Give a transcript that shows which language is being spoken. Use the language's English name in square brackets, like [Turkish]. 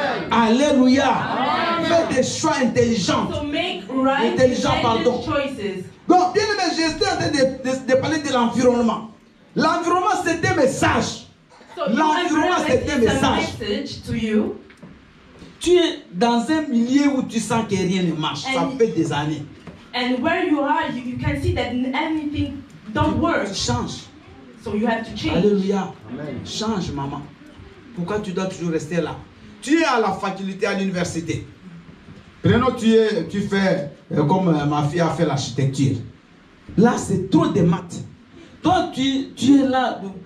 [French] Alléluia. Alléluia. Fais des choix intelligents. Intelligents, pardon. Donc, bien aimé, j'étais en train de parler de l'environnement. L'environnement, c'est un message. L'environnement, c'est un message. Tu es dans un milieu où tu sens que rien ne marche. Ça fait des années. [English] And where you are, you can see that anything don't work. [French] Change. [English] So you have to change. [French] Alléluia. Amen. Change, maman. Pourquoi tu dois toujours rester là? Tu es à la faculté, à l'université. Prenons, tu fais comme ma fille a fait l'architecture. Là, c'est trop de maths. Toi, tu es là.